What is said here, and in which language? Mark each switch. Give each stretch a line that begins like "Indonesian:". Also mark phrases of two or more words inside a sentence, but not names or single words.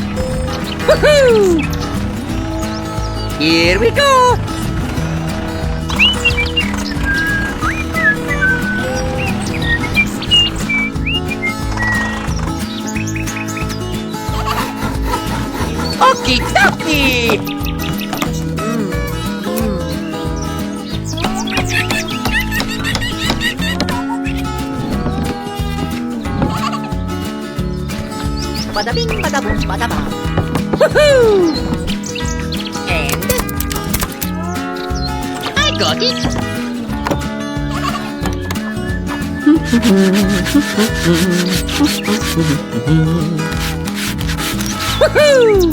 English: Woohoo! Here we go! Okie dokie! Bada bing, bada boom, bada bang. Woohoo! And I got it. Woohoo!